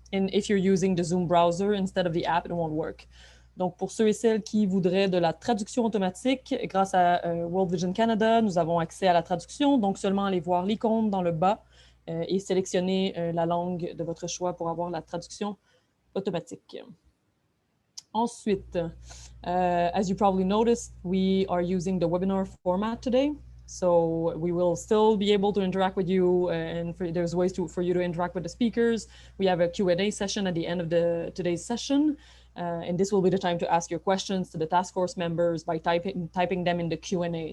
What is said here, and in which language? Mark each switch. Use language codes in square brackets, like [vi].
[en] And if you're using the Zoom browser instead of the app, it won't work. [fr] Donc, pour ceux et celles qui voudraient de la traduction automatique, grâce à World Vision Canada, nous avons accès à la traduction. Donc, seulement aller voir l'icône dans le bas et sélectionner la langue de votre choix pour avoir la traduction automatique. Ensuite, [en] as you probably noticed, we are using the webinar format today. So we will still be able to interact with you, and there's ways for you to interact with the speakers. We have a Q&A session at the end of today's session. And this will be the time to ask your questions to the task force members by typing them in the Q&A.